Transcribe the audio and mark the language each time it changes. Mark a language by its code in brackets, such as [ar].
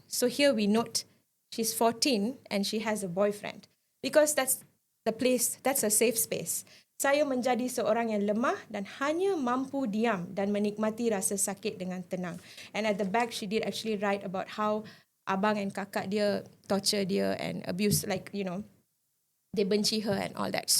[en] So here we note, she's 14 and she has a boyfriend. Because that's the place, that's a safe space. [ms] Saya menjadi seorang yang lemah dan hanya mampu diam dan menikmati rasa sakit dengan tenang. [en] And at the back, she did actually write about how [ms] abang [en] and [ms] kakak dia [en] torture [ms] dia [en] and abuse, like, you know, they [ms] benci [en] her and all that.